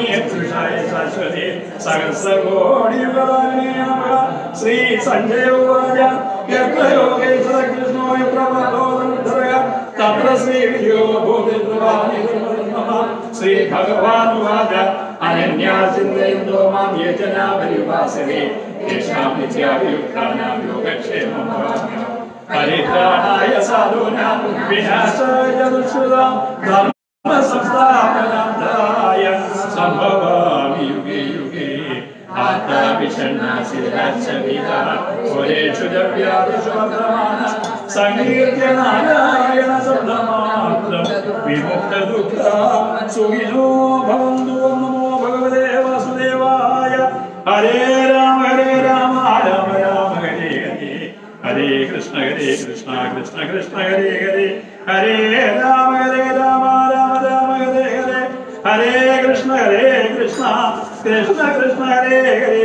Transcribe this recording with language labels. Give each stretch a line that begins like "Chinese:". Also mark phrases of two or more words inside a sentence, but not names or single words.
Sanskrit: പുരുഷായ ശാശ്വതേ സഹസ്രകോടിയുഗദാനേ നമഃ ശ്രീ സഞ്ജയോവാച യത്ര യോഗേശ്വര കൃഷ്ണോയ പ്രബോധനോദ്ധരയ തത്ര ശ്രീ വിജയോ ഭൂതിർവാണി നമഃ ശ്രീ ഭഗവാനുവാച അനന്യാ ചിന്തയന്തോ മാം യജനാ പരിവാസവേ യേഷാം നിത്യാഭിയുക്താനാം യോഗക്ഷേമം ഭവാമ്യഹം പരിത്രാണായ സാധൂനാം വിനാശായ ദുഷ്കൃതാം ധർമ്മ സംസ്ഥാപനായ സംഭവാമി യുഗേ യുഗേ ആത്മാവിഷണ്ണാശിരാശവിതാ ഒരേഷു ദ്രവ്യാദിഷു വർത്തമാന സങ്കീർത്തിയ നാരായണ ശബ്ദമാത്രം വിമുക്ത ദുഃഖ സുഖിനോ ഭവന്തു. നമോ ഭഗവതേ വാസുദേവായ. ഹരേ രാമ രാമ രാമ ഹരേ ഹരേ ഹരേ കൃഷ്ണ കൃഷ്ണ കൃഷ്ണ ഹരേ ഹരേ ഹരേ രാമ രാമ രാമ ഹരേ ഹരേ ഹരേ കൃഷ്ണ കൃഷ്ണ കൃഷ്ണ ഹരേ ഹരേ